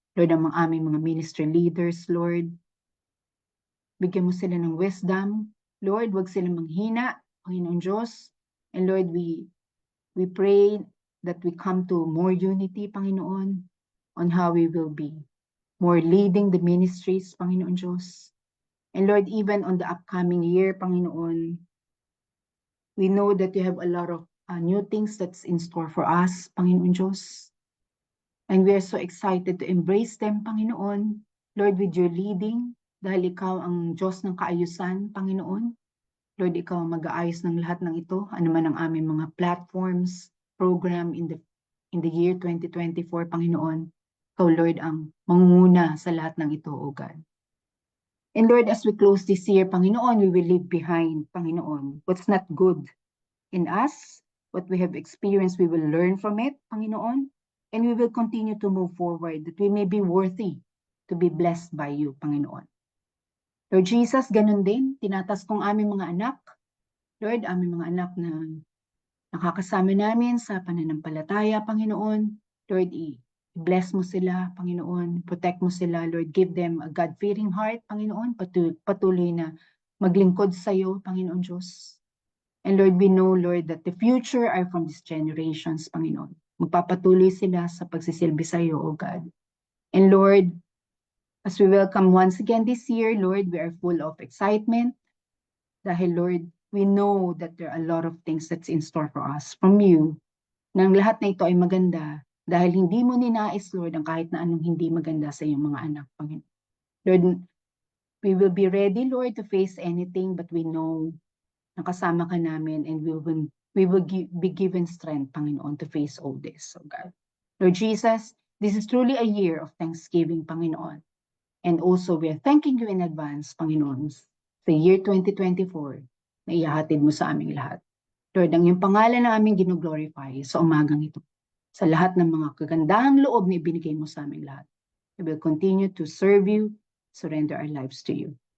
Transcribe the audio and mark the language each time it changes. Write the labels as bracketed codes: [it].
[tl] Lord, ang mga aming mga ministry leaders, Lord, bigyan mo sila ng wisdom. Lord, wag silang manghina, Panginoon Diyos. [en] And Lord, we pray that we come to more unity, Panginoon, on how we will be more leading the ministries, Panginoon Diyos. And Lord, even on the upcoming year, Panginoon, we know that you have a lot of new things that's in store for us, Panginoon Diyos. And we are so excited to embrace them, Panginoon. [tl] Lord, [en] with your leading, [tl] dahil ikaw ang Diyos ng kaayusan, Panginoon. Lord, ikaw ang mag-aayos ng lahat ng ito, ano man ang aming mga platforms, [en] program in the year 2024, [tl] Panginoon. Ikaw, Lord, ang mangunguna sa lahat ng ito, O God. [en] And Lord, as we close this year, Panginoon, we will leave behind, Panginoon, what's not good in us, what we have experienced, we will learn from it, Panginoon, and we will continue to move forward, that we may be worthy to be blessed by you, Panginoon. [tl] Lord Jesus, ganun din, tinatas kong aming mga anak, Lord, aming mga anak na nakakasama namin sa pananampalataya, Panginoon, Lord, bless mo sila, Panginoon. Protect mo sila, Lord. [en] Give them a God-fearing heart, [tl] Panginoon. Patuloy na maglingkod sa iyo, Panginoon Diyos. [en] And Lord, we know, Lord, that the future are from these generations, Panginoon. [tl] Magpapatuloy sila sa pagsisilbi sa iyo, O God. [en] And Lord, as we welcome once again this year, Lord, we are full of excitement. Dahil, Lord, we know that there are a lot of things that's in store for us from you. [tl] Nang lahat na ito ay maganda, dahil hindi mo ninais, Lord, ang kahit na anong hindi maganda sa iyong mga anak, Panginoon. [en] Lord, we will be ready, Lord, to face anything, but we know [tl] na kasama ka namin [en] and we will be given strength, Panginoon, to face all this, oh God. Lord Jesus, this is truly a year of thanksgiving, Panginoon. And also, we are thanking you in advance, Panginoon, [tl] sa year 2024 na ihahatid mo sa aming lahat. Lord, ang iyong pangalan na aming gino-glorify sa umagang ito. Sa lahat ng mga kagandahang loob na ibinigay mo sa aming lahat. [en] We will continue to serve you, surrender our lives to you.